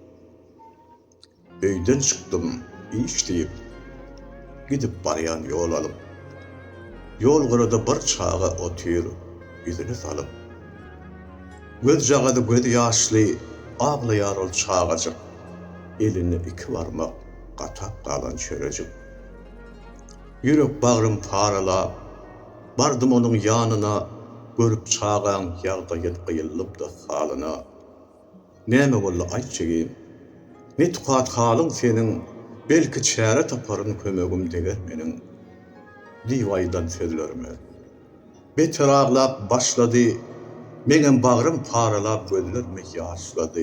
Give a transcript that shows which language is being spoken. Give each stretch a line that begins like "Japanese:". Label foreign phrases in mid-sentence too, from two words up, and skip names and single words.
Turkmen: Öýden çykdym, iş diýip, gidip barýan ýol alyp. Ýol gyrada bir çaga otyr, izini salyp. Göz jagada göz ýaşly, aglaýar ol çagajyk. Elini iki barmak gatak galan çörejik. Yürek bağrım paralap, bardım onun yanına, görüp çağan ýagdaýat gyýylypdy halyna. Näme boldy aýtjygym? Ne tukat halyň seniň, belki çäre taparyn kömegim deger meniň. Diýwaýdan sözlerime. Beter aglap başlady, meňem bağrım paralap gözlerime ýaşlady.